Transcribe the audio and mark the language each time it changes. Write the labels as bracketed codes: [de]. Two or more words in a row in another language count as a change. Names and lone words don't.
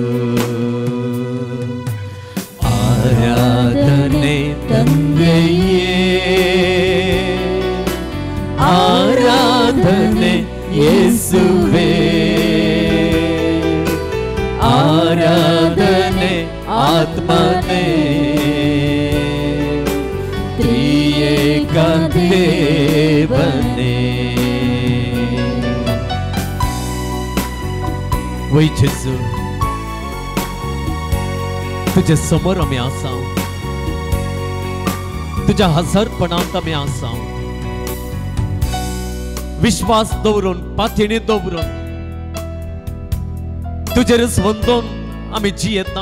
[kn] ಆರಾಧನೆ ತಂದೆಯೇ, ಆರಾಧನೆ ಯೇಸುವೇ, ಆರಾಧನೆ ಆತ್ಮನೇ, ತ್ರಿಯೇಕ ದೇವನೇ. [kok] वै जेजू, तुझे समोर आम्ही आसां, तुझ्या हजरपणांत आम्ही आसां. विश्वास दवरून, पातळी दवरून, तुझेर वंदोन आम्ही जियेता.